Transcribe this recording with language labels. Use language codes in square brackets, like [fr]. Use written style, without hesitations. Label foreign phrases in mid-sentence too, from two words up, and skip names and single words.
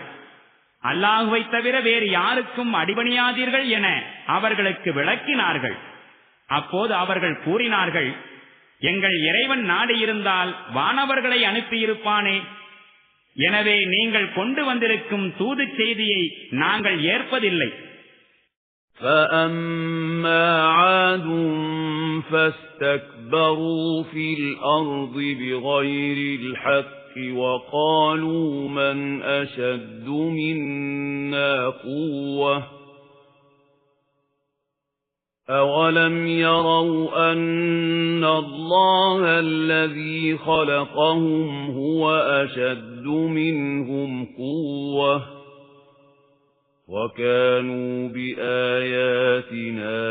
[ta] அல்லாஹுவை தவிர வேறு யாருக்கும் அடிபணியாதீர்கள் என அவர்களுக்கு விளக்கினார்கள். அப்போது அவர்கள் கூறினார்கள், எங்கள் இறைவன் நாடியிருந்தால் வானவர்களை அனுப்பியிருப்பானே. எனவே நீங்கள் கொண்டு வந்திருக்கும் தூது செய்தியை நாங்கள் ஏற்பதில்லை. [ar] فَأَمَّا عَادٌ فَاسْتَكْبَرُوا فِي الْأَرْضِ بِغَيْرِ الْحَقِّ وَقَالُوا مَنْ أَشَدُّ مِنَّا قُوَّةً أَوَلَمْ يَرَوْا أَنَّ اللَّهَ الَّذِي خَلَقَهُمْ هُوَ أَشَدُّ مِنْهُمْ قُوَّةً وَكَانُوا بِآيَاتِنَا